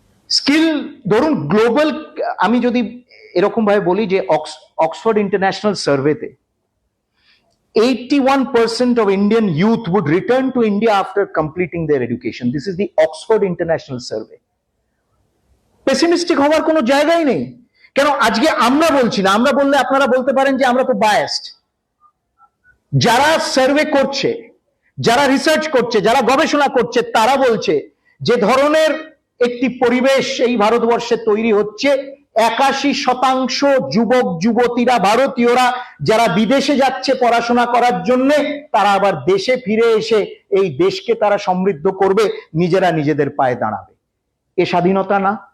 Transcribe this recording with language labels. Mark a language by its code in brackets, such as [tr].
[bn] Skill ধরুন global, আমি যদি এরকম ভাবে বলি যে Oxford international সার্ভেতে [en] 81% of Indian youth would return to India after completing their education. This is the Oxford International Survey. [bn] Pessimistic হওয়ার কোনো জায়গাই নেই। কেন আজকে আমরা বলছি না, আমরা বললে আপনারা বলতে পারেন যে আমরা তো বায়াসড। যারা সার্ভে করছে, যারা রিসার্চ করছে, যারা গবেষণা করছে, তারা বলছে যে ধরনের একটি পরিবেশ এই ভারতবর্ষে তৈরি হচ্ছে, 81% যুবক যুবতীরা, ভারতীয়রা যারা বিদেশে যাচ্ছে পড়াশোনা করার জন্য, তারা আবার দেশে ফিরে এসে এই দেশকে তারা সমৃদ্ধ করবে, নিজেরা নিজেদের পায়ে দাঁড়াবে। এ স্বাধীনতা না?